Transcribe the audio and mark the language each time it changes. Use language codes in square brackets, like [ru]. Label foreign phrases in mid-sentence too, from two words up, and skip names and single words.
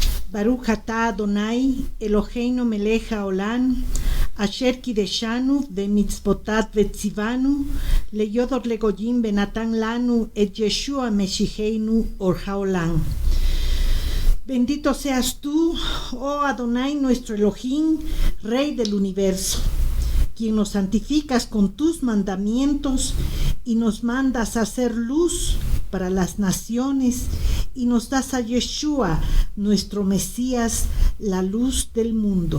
[he] ברוך אתה אדוני, אלוהינו מלך העולם, אשר קידשנו במצוותיו וציוונו, להיות אור לגויים ונתן לנו את ישוע משיחנו אור העולם. [es] Bendito seas tú, oh Adonai, nuestro Elohim, Rey del universo, quien nos santificas con tus mandamientos y nos mandas a hacer luz para las naciones y nos das a Yeshua, nuestro Mesías, la luz del mundo.